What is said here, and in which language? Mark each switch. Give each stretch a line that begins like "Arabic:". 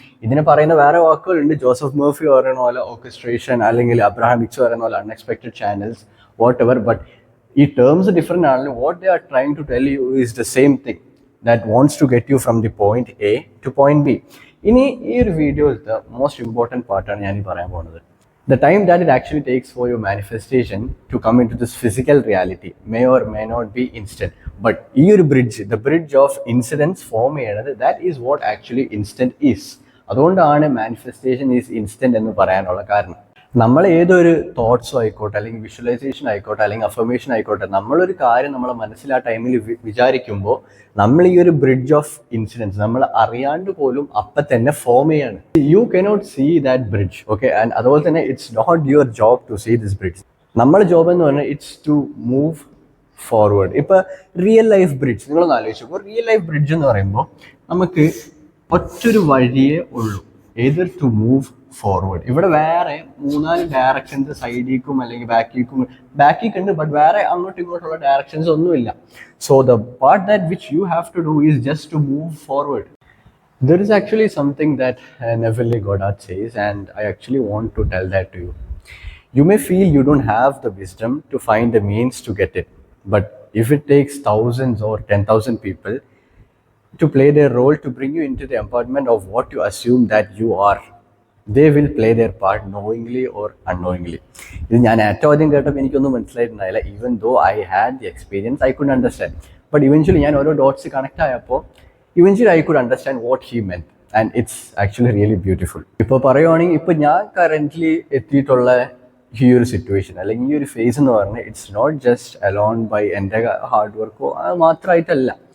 Malayalam: ഇതിനെ പറയുന്ന വേറെ വാക്കുകളുണ്ട്. ജോസഫ് മർഫി പറയുന്ന പോലെ ഓർക്കസ്ട്രേഷൻ അല്ലെങ്കിൽ അബ്രഹാം ഹിക്സ് പറയുന്ന പോലെ unexpected channels, what ever.
English: but
Malayalam: ഈ ടേംസ് ഡിഫറെൻ്റ് ആണെങ്കിലും
English: What they are trying to tell you is the same thing that wants to get you from the point A to point B.
Malayalam: ഇനി ഈ ഒരു വീഡിയോയിലത്തെ most important പാർട്ടാണ് ഞാൻ ഈ പറയാൻ പോകുന്നത്.
English: The time that it actually takes for your manifestation to come into this physical reality may or may not be instant. But your bridge, the bridge of incidents form ചെയ്യുന്നത്, that is what actually instant is.
Malayalam: അതുകൊണ്ടാണ്
English: manifestation is instant
Malayalam: എന്ന് പറയാനുള്ള കാരണം. നമ്മൾ ഏതൊരു തോട്ട്സോ ആയിക്കോട്ടെ അല്ലെങ്കിൽ visualisation ആയിക്കോട്ടെ അല്ലെങ്കിൽ അഫർമേഷൻ ആയിക്കോട്ടെ, നമ്മളൊരു കാര്യം നമ്മളെ മനസ്സിൽ ആ ടൈമിൽ വിചാരിക്കുമ്പോൾ നമ്മൾ ഈ ഒരു ബ്രിഡ്ജ് ഓഫ് ഇൻസിഡൻസ് നമ്മൾ അറിയാണ്ട് പോലും അപ്പം തന്നെ ഫോം ചെയ്യാണ്.
English: You cannot see that bridge, okay. And
Malayalam: അതുപോലെ തന്നെ
English: It's not your job to see this bridge.
Malayalam: നമ്മുടെ ജോബ് എന്ന് പറഞ്ഞാൽ
English: It's to move forward.
Malayalam: ഇപ്പോൾ റിയൽ ലൈഫ് ബ്രിഡ്ജ് നിങ്ങളൊന്ന് ആലോചിച്ചു. ഇപ്പോൾ റിയൽ ലൈഫ് ബ്രിഡ്ജ് എന്ന് പറയുമ്പോൾ നമുക്ക് ഒറ്റൊരു വഴിയേ ഉള്ളൂ, ഏതർ ടു മൂവ് ഫോർവേഡ്. ഇവിടെ വേറെ 3-4 ഡയറക്ഷൻസ് സൈഡിലേക്കും അല്ലെങ്കിൽ ബാക്കിലേക്കുണ്ട്, ബട്ട് വേറെ അങ്ങോട്ടും ഇങ്ങോട്ടുള്ള ഡയറക്ഷൻസ് ഒന്നുമില്ല.
English: So the part that which you have to do is just to move forward. There is actually something that Neville Goddard says, and I actually want to tell that to you. You may feel you don't have the wisdom to find the means to get it, but if it takes thousands or 10,000 people to play their role to bring you into the empowerment of what you assume that you are, they will play their part knowingly or unknowingly.
Malayalam: ഇത് ഞാൻ ഏറ്റവും ആദ്യം കേട്ടപ്പോൾ എനിക്കൊന്നും മനസ്സിലായിട്ടുണ്ടായില്ല.
English: Even though I had the experience, I could understand. But eventually
Malayalam: ഞാൻ ഓരോ dots connect ആയപ്പോൾ
English: Eventually I could understand what he meant, and it's actually really beautiful.
Malayalam: ഇപ്പോൾ പറയുവാണെങ്കിൽ ഇപ്പോൾ ഞാൻ കറൻ്റ്ലി എത്തിയിട്ടുള്ള ഈ ഒരു സിറ്റുവേഷൻ അല്ലെങ്കിൽ ഈ ഒരു ഫേസ് എന്ന് പറഞ്ഞാൽ
English: it's not just alone by
Malayalam: എൻ്റെ ഹാർഡ് വർക്കോ അത് മാത്രമായിട്ടല്ല.